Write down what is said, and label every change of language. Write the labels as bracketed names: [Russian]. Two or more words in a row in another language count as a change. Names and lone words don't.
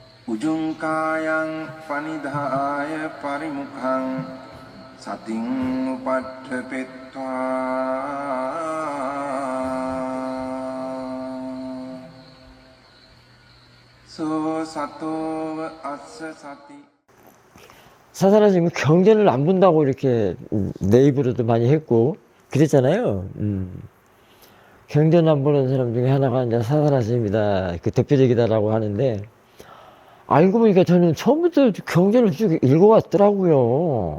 [Pali] උජුංකායං පනිදාය පරිමුඛං සතින් උපට්ඨපෙත්වා 소 සතෝව අස්ස සති. [Korean] 사사는 지금 경전을 안 본다고 이렇게 내 입으로도 많이 했고 그랬잖아요. 경전 안 보는 사람 중에 하나가 이제 사사라십니다. 그 대표적이다라고 하는데, 알고 보니까 저는 처음부터 경전을 쭉 읽어왔더라고요.